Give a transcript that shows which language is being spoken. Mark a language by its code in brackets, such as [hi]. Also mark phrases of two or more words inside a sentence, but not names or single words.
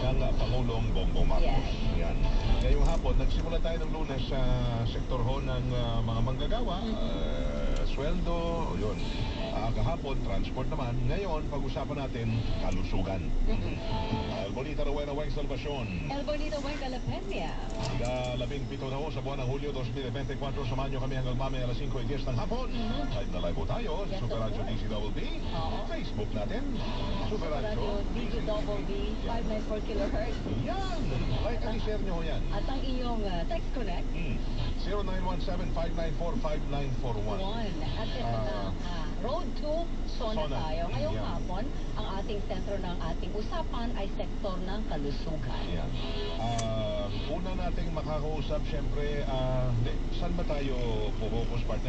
[tl] Pangulong Bongbong Marcos. Yes. Yan. Ngayong hapon, nagsimula tayo ng Lunes sa sektor ho ng mga manggagawa, sweldo, yun. Kahapon, transport naman. Ngayon, pag-usapan natin kalusugan. El Bonita Rowena Weng Salvacion. El Bonito Buen de la Peña. Ika-17 na ho sa buwan ng Hulyo 2024. Samahan nyo kami hanggang mamaya alas 5:10 ng hapon. Live na live po tayo sa Yes, Super of Radio course. DCWB. Oo. Facebook natin, Super Radio Radio DCWB 594 kHz. Yan! [en] Like and [tl] i-share nyo ho yan. At ang inyong text connect 0917-594-5941. 1. At ito na, Road to Sona Sona. tayo. Ngayong Yeah. hapon, ang ating sentro ng ating usapan ay sektor ng kalusugan. Yan. Una nating makakausap, syempre, saan ba tayo focus, partner?